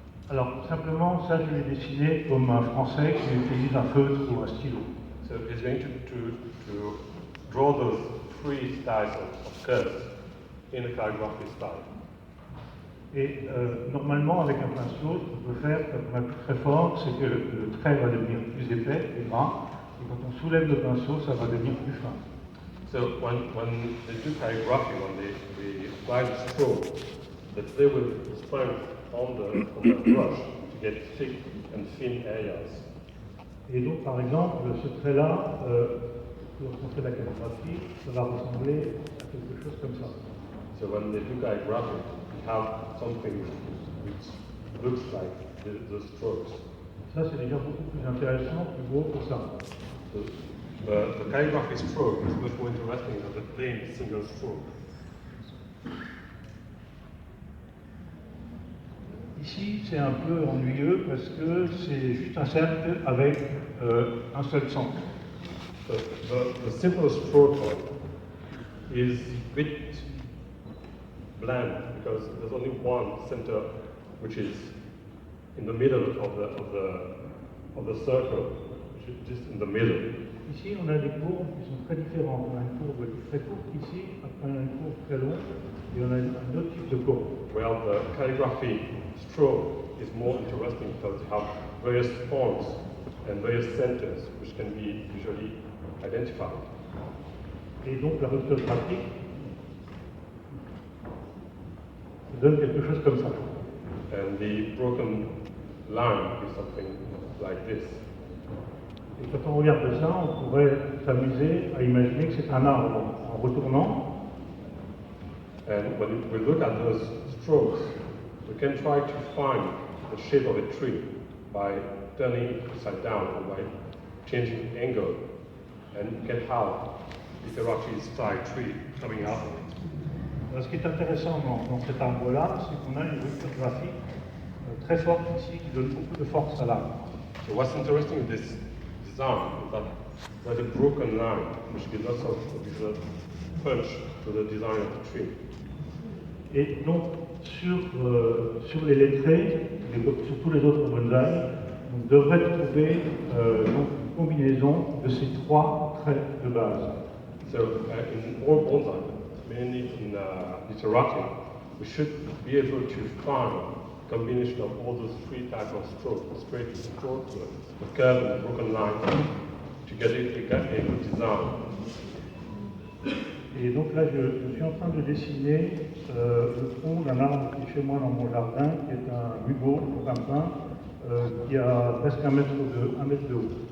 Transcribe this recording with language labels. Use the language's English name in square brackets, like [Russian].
[French] Alors, simplement, ça, je l'ai dessiné comme un Français qui utilise un feutre ou un stylo. [English] So he's going to draw those 3 styles of curves in a calligraphy style. [French] Et normalement, avec un pinceau, ce qu'on peut faire, quand on appuie très fort, c'est que le trait va devenir plus épais et gras. Et quand on soulève le pinceau, ça va devenir plus fin. [English] So when they do calligraphy, when they apply the stroke, they play with the strength on the brush to get thick and thin areas. [French] Et donc, par exemple, ce trait-là, lorsqu'on fait la calligraphie, ça va ressembler à quelque chose comme ça. [English] So when they do calligraphy, you have something which looks like the strokes. [French] Ça, c'est déjà beaucoup plus intéressant, plus beau que ça. [English] So the calligraphy stroke is much more interesting than the plain single stroke. [French] Ici, c'est un peu ennuyeux parce que c'est juste un cercle avec un seul centre. [English] The simple stroke is a bit bland because there's only one center which is in the middle of the circle, which is just in the middle. [French] Ici, on a des courbes qui sont très différentes. On a une courbe qui est très courte ici, après on a une courbe très longue, et on a un autre type de courbe. [English] Well, the calligraphy stroke is more interesting because you have various points and various centers which can be visually identified. [French] Et donc la rupture graphique donne quelque chose comme ça. [English] And the broken line is something like this. [French] Et quand on regarde ça, on pourrait s'amuser à imaginer que c'est un arbre. En retournant, [English] And when we look at those strokes, we can try to find the shape of a tree by turning it upside down or by changing the angle. And you can have literally style tree coming out of it. [French] alors, ce qui est intéressant dans cet arbre-là, c'est qu'on a une rupture graphique très forte ici qui donne beaucoup de force à l'arbre. [English] So what's interesting in this design is that there's a broken line which gives lots of visual punch to the design of the tree. [French] Et donc, sur les lettrés, et sur tous les autres bonsaïs, on devrait trouver donc une combinaison de ces trois traits de base. [English] So in all bonsai, mainly in literati, we should be able to find a combination of all those three types of strokes: the straight stroke, the curve, and the broken line, to get a good design. [French] Et donc là, je suis en train de dessiner le tronc d'un arbre qui est chez moi dans mon jardin, qui est un hugo, un pin, qui a presque 1 mètre de haut.